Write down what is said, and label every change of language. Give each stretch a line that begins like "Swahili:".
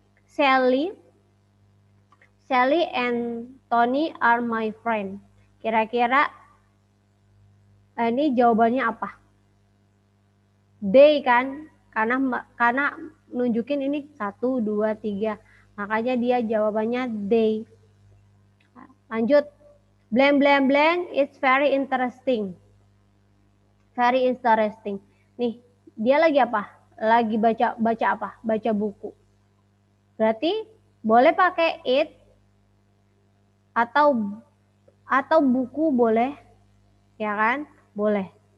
English: Sally and Tony are my friend.
Indonesian: Kira-kira ini jawabannya apa? They kan, karena nunjukin ini 1, 2, 3. Makanya dia jawabannya they. Lanjut.
English: Blank blank blank, it's very interesting. Very interesting.
Indonesian: Nih, dia lagi apa? Lagi baca apa? Baca buku. Berarti boleh pakai it atau buku boleh, ya kan? Boleh.